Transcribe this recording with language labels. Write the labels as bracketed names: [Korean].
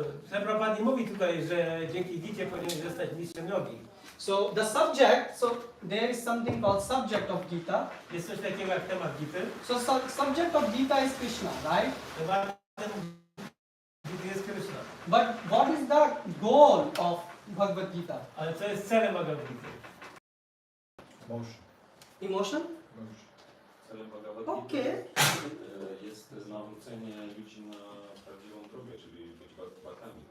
[Polish] Prabhupada nie mówi tutaj, że dzięki Gicie powinien zostać mistrzem jogi. [English] So the subject, so there is something called subject of Gita. [Polish] Jest coś takiego jak temat Gity. [English] So subject of Gita is Krishna, right? [Polish] Tematem Gity jest Krishna. [English] But what is the goal of Bhagavad Gita? [Polish] Ale co jest celem Bhagavad Gity? [English] Emotion? [Polish] Celem Bhagavad [English] Okay. [Polish] Gity jest nawrócenie ludzi na prawdziwą drogę, czyli być bhakami.